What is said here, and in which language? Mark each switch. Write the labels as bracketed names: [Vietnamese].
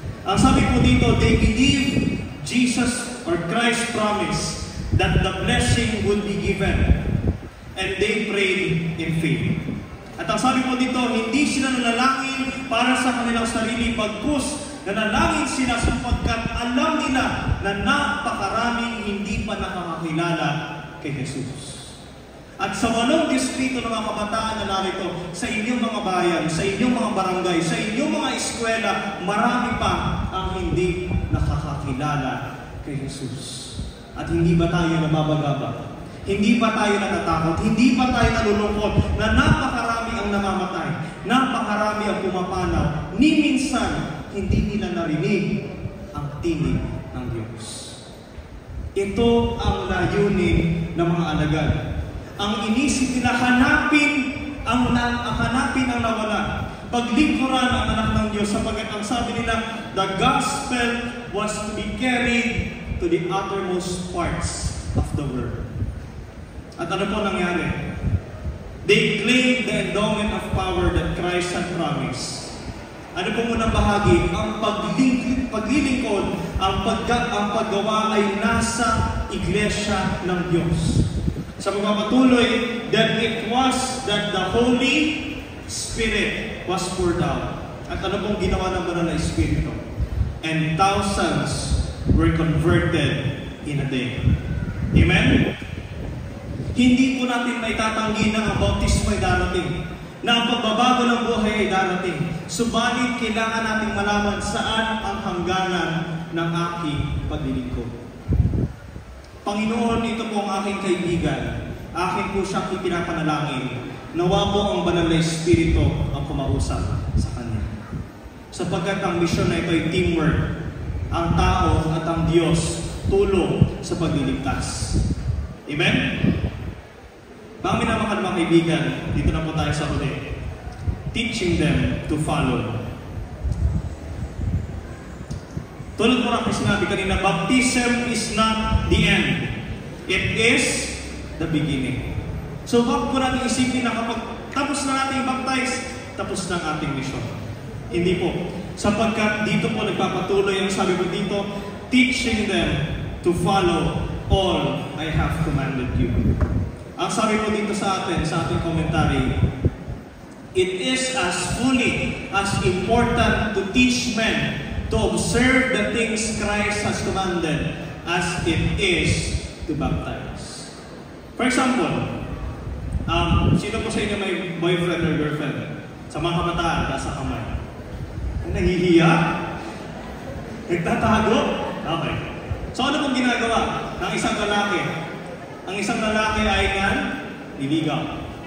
[Filipino] Ang sabi po dito, [English] they believe Jesus or Christ promised that the blessing would be given, and they prayed in faith. [Filipino] At ang sabi po dito, hindi sila nanalangin para sa kanilang sarili, bagkus nanalangin sila sapagkat alam nila na napakaraming hindi pa nakakakilala kay Jesus. At sa 8 distrito ng mga kabataan na narito, sa inyong mga bayan, sa inyong mga barangay, sa inyong mga eskwela, marami pa ang hindi nakakakilala kay Jesus. At hindi ba tayo nababagabag? Hindi ba tayo natatakot? Hindi ba tayo nalulungkot na napakarami ang namamatay? Napakarami ang pumapanaw. Ni minsan, hindi nila narinig ang tinig ng Diyos. Ito ang layunin ng mga alagad. Ang inisip nila, hanapin ang nawala. Paglingkuran ang anak ng Diyos sapagkat ang sabi nila, [English] the gospel was to be carried to the uttermost parts of the world. [Filipino] At ano po nangyari? [English] They claimed the endowment of power that Christ had promised. [Filipino] Ano po munang bahagi? Ang paglilingkod, ang paggawa ay nasa iglesia ng Diyos. Sa pagpapatuloy, [English] that it was that the Holy Spirit was poured out. [Filipino] At ano pong ginawa ng Banal na Espiritu? [English] And thousands were converted in a day. Amen? [Filipino] Hindi po natin maitatanggi na ang bautismo ay darating, na ang pagbabago ng buhay ay darating. Subalit, kailangan nating malaman saan ang hangganan ng aking paglilingkod. Panginoon, ito po ang aking kaibigan. Akin po siyang ipinapanalangin. Nawa po ang Banal na Espiritu ang kumausap sa Kanya. Sapagkat ang misyon na ito ay teamwork. Ang tao at ang Diyos tulong sa pagliligtas. Amen? Mga minamahal mga kaibigan, dito na po tayo sa huli. [English] Teaching them to follow. [Filipino] Tulad mo na sinabi kanina, [English] baptism is not the end. It is the beginning. [Filipino] So wag po natin isipin na kapag tapos na natin baptize, tapos na ang ating mission. Hindi po. Sapagkat dito po nagpapatuloy ang sabi po dito, [English] teaching them to follow all I have commanded you. [Filipino] Ang sabi po dito sa atin, sa ating [English] commentary, it is as fully as important to teach men to observe the things Christ has commanded as it is to baptize. For example, [Filipino] sino po sa inyo may boyfriend or girlfriend? Sa mga kabataan, nasa kamay. Nahihiya? Nagtatago? Okay. So ano pong ginagawa ng isang lalaki? Ang isang lalaki ay niligaw.